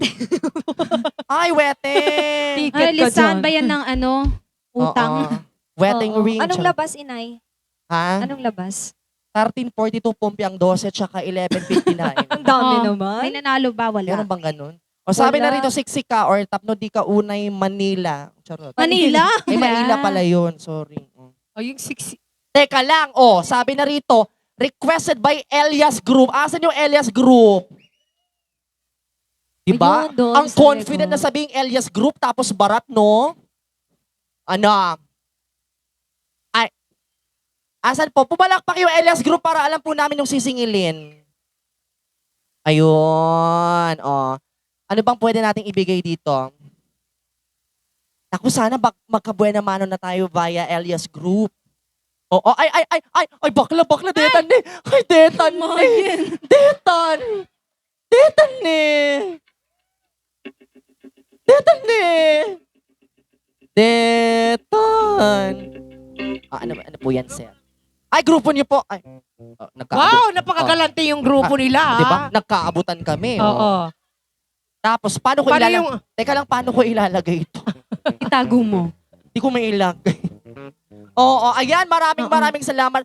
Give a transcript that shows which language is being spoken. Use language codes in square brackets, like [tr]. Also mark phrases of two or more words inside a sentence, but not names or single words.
[tl] Ay, wete! Ay, listahan ba yan ng utang? Wedding Oo. ring. Anong tsaka- labas, Inay? Ha? Anong labas? 1342 Pompiang 12 tsaka 1159. Ang dami Oh, naman. May nanalo ba? Wala. Meron bang ganun? O sabi na Wala. rito, [ilo] siksika or tapno di ka unay Manila. Charot. [tl] Manila? Ay, Manila pala yun. Sorry. O yung 6. Teka lang. Sabi na rito, [en] requested by Elias Group. [tl] Asan yung Elias Group? Diba? Ayun, doon Ang sa confident likod. na sabing Elias Group tapos barat, no? Ano? Ay. Asan po? Pumalakpak yung Elias Group para alam po namin yung sisingilin. Ayun. Ano bang pwede nating ibigay dito? Naku, sana magkabuena mano na tayo via Elias Group. Ay, bakla, detan ni. Ay, detan ni. Detan. Detan ni. Detan ni. Detan. Ano po yan, sir? Ay, grupo niyo po. Ay, Wow, napakagalante yung grupo nila. Di ba? Nagkaabutan kami. Oo. Tapos, paano ko Paano ilalagay? yung... Teka lang, paano ko ilalagay ito? Itago mo. Hindi ko may ilagay. Ayan, maraming salamat.